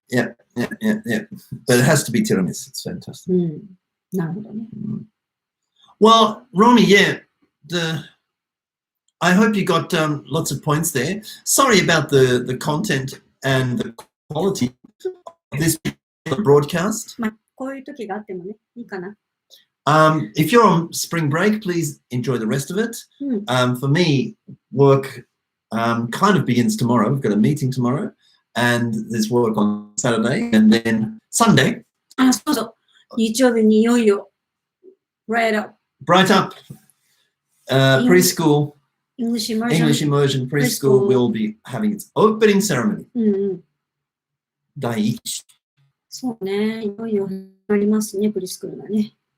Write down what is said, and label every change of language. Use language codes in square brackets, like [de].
[en] Yeah. But it has to be tiramisu. It's fantastic. [ja] なるほどね。 [en] Well, Ronnie, I hope you got lots of points there. Sorry about the content and the quality of this broadcast. [ja] まあ、こういう時があってもね、いいかな。 [en] If you're on spring break, please enjoy the rest of it. For me, work kind of begins tomorrow. We've got a meeting tomorrow, and there's work on Saturday, and then Sunday. [ja] そうそう。日曜日にいよいよ、Bright Up. [en] Preschool. English immersion preschool will be having its opening ceremony. [ja] 第一。そうね。いよいよ始まりますね、プリスクールがね。